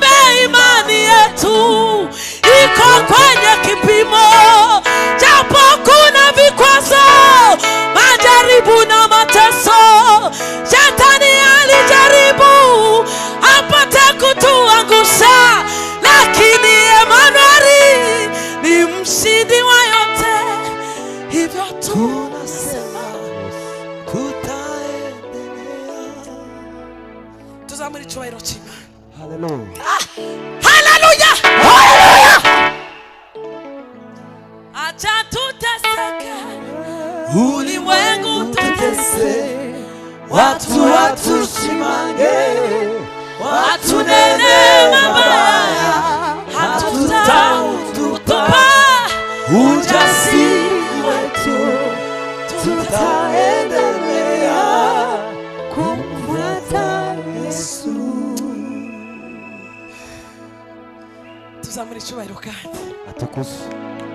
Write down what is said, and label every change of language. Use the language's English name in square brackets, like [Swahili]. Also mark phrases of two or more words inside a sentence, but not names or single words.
[Swahili] imani yetu iko kwenye kipimo japo kuna vikwazo majaribu na mateso Shetani alijaribu apate kutuangusha lakini Emanueli ni mshindi wa yote hivyo tunasema [Kinyarwanda] tutaendelea tuzamuri cyubahiro cy'Imana haleluya haleluya haleluya [Swahili] ulimwengu tutese, watu watushimange, watunene mabaya, hatutautupa ujasiri wetu, tutaendelea kumfuata Yesu. [Kinyarwanda] Tuzamure icyubahiro kandi [Swahili] atukuzwe.